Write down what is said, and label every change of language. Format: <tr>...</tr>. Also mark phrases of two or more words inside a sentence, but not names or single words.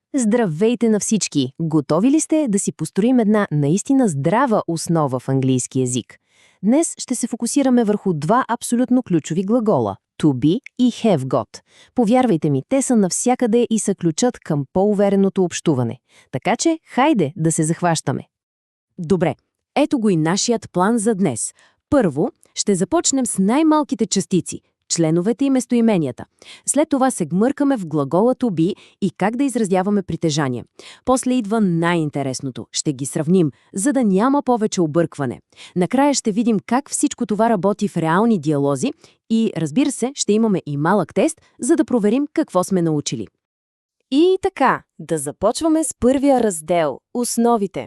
<bg>Здравейте на всички! Готови ли сте да си построим една наистина здрава основа в английски язик? Днес ще се фокусираме върху два абсолютно ключови глагола –</bg> <en>to be и have got.</en> <bg>Повярвайте ми, те са навсякъде и са ключът към по-увереното общуване. Така че, хайде да се захващаме. Добре, ето го и нашият план за днес. Първо, ще започнем с най-малките частици – членовете и местоименията. След това се гмъркаме в глагола</bg> <en>to be</en> <bg>и как да изразяваме притежание. После идва най-интересното – ще ги сравним, за да няма повече объркване. Накрая ще видим как всичко това работи в реални диалози и, разбира се, ще имаме и малък тест, за да проверим какво сме научили. И така, да започваме с първия раздел – основите.</bg>